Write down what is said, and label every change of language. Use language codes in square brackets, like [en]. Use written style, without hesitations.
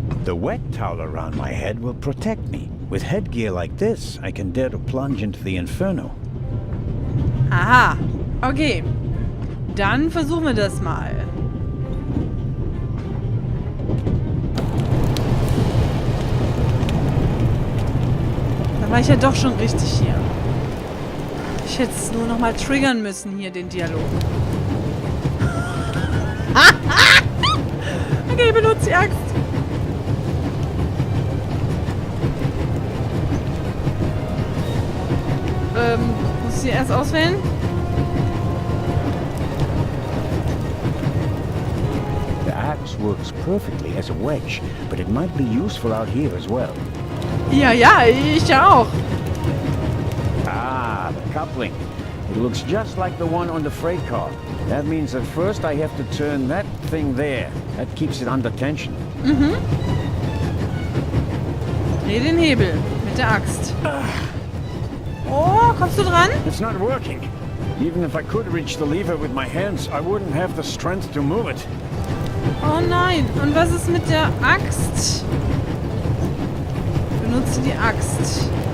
[en] The wet towel around my head will protect me. With headgear like this, I can dare to plunge into the inferno. Aha. Okay. [de] Dann versuchen wir das mal. Da war ich ja doch schon richtig hier. Ich hätte es nur noch mal triggern müssen, hier den Dialog. Okay, benutze die Axt. Muss ich sie erst auswählen? [en] The axe works perfectly as a wedge, but it might be useful out here as well. [de] Ja, ich auch. [en] Ah, the coupling. It looks just like the one on the freight car. That means that first I have to turn that thing there. That keeps it under tension. Mhm. [de] Dreh den Hebel mit der Axt. Oh, kommst du dran? [en] It's not working. Even if I could reach the lever with my hands, I wouldn't have the strength to move it. [de] Oh nein. Und was ist mit der Axt? Benutze die Axt.